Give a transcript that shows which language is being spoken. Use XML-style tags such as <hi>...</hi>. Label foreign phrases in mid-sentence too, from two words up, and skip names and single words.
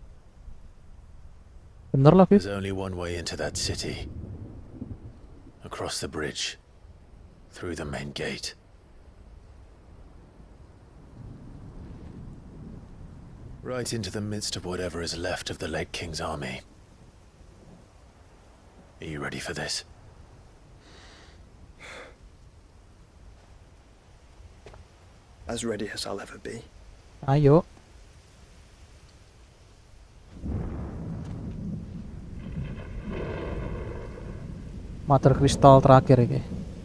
<jv>Bener lah,</jv> <en>There's only one way into that city. Across the bridge. Through the main gate. Right into the midst of whatever is left of the late King's army. Are you ready for this? As ready as I'll ever be.</en> <jv>Ayo.</jv> <id>Mother Crystal terakhir ini.</id>